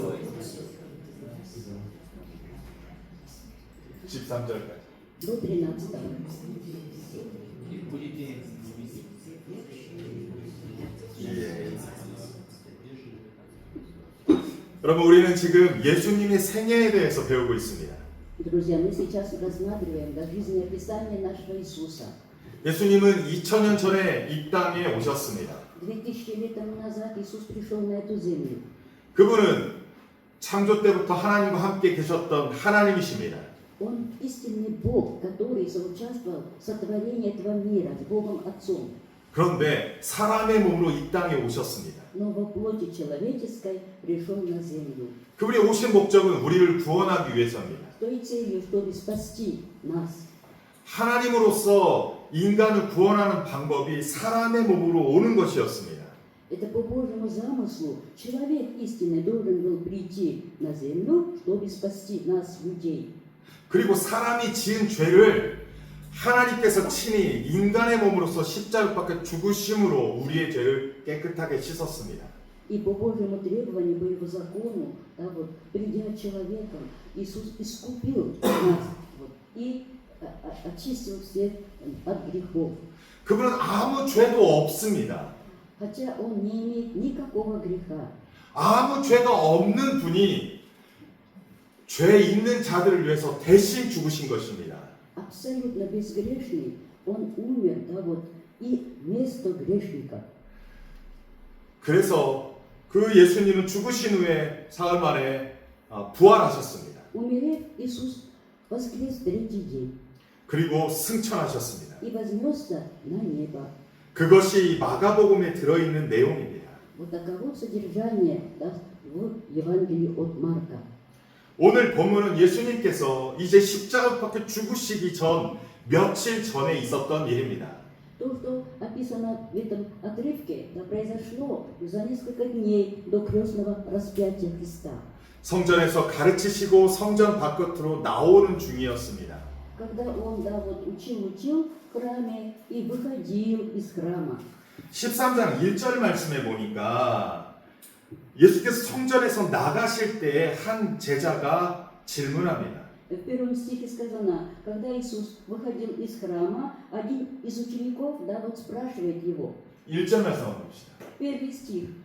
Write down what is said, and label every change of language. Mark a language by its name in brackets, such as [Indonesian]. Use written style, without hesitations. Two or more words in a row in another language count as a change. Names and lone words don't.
[Korean] 13절까지. [Russian] До 13. [Korean] 예. 여러분 우리는 지금 예수님의 생애에 대해서 배우고 있습니다. [Russian] Друзья, мы сейчас рассматриваем жизнеописание нашего Иисуса. [Korean] 예수님은 2000년 전에 이 땅에 오셨습니다. [Russian] 2000 лет тому назад Иисус пришел на эту землю. [Korean] 그분은 창조 때부터 하나님과 함께 계셨던 하나님이십니다. [Russian] Он истинный Бог, который соучаствовал в сотворении этого мира с Богом Отцом. [Korean] 그런데 사람의 몸으로 이 땅에 오셨습니다. [Russian] Но во плоти человеческой пришел на землю. [Korean] 그분이 오신 목적은 우리를 구원하기 위해서입니다. [Russian] С той целью, чтобы спасти нас. [Korean] 하나님으로서 인간을 구원하는 방법이 사람의 몸으로 오는 것이었습니다. [Russian] Это по Божьему замыслу человек истинный должен был прийти на землю, чтобы спасти нас, людей. [Korean] 그리고 사람이 지은 죄를 하나님께서 친히 인간의 몸으로서 십자가 밖에 죽으심으로 우리의 죄를 깨끗하게 씻었습니다. [Russian] И по Божьему требованию, по Его закону, да, вот, придя человеком, Иисус искупил нас вот, и очистил всех от грехов. [Korean] 그분은 아무 죄도 없습니다. [Russian] Хотя Он не имеет никакого греха. [Korean] 아무 죄가 없는 분이 죄 있는 자들을 위해서 대신 죽으신 것입니다. [Russian] Абсолютно безгрешный, Он умер, да, вот, и вместо грешника. [Korean] 그래서 그 예수님은 죽으신 후에 사흘 만에 부활하셨습니다. [Russian] Умерев, Иисус воскрес в третий день [Korean] 그리고 승천하셨습니다. [Russian] и вознесся на небо. [Korean] 그것이 마가복음에 들어있는 내용입니다. [Russian] Вот таково содержание, да, в Евангелии от Марка. [Korean] 오늘 본문은 예수님께서 이제 십자가 밖에 죽으시기 전 며칠 전에 있었던 일입니다. [Russian] То, что описано в этом отрывке, да, произошло за несколько дней до крестного распятия Христа. [Korean] 성전에서 가르치시고 성전 바깥으로 나오는 중이었습니다. [Russian] Когда Он, да, вот, учил в храме и выходил из храма. [Korean] 13장 1절 말씀에 보니까 예수께서 성전에서 나가실 때 한 제자가 질문합니다. [Russian] В первом стихе сказано, когда Иисус выходил из храма, один из учеников, да, вот спрашивает Его. [Korean] 1절 말씀 한번 봅시다. [Russian] Первый стих.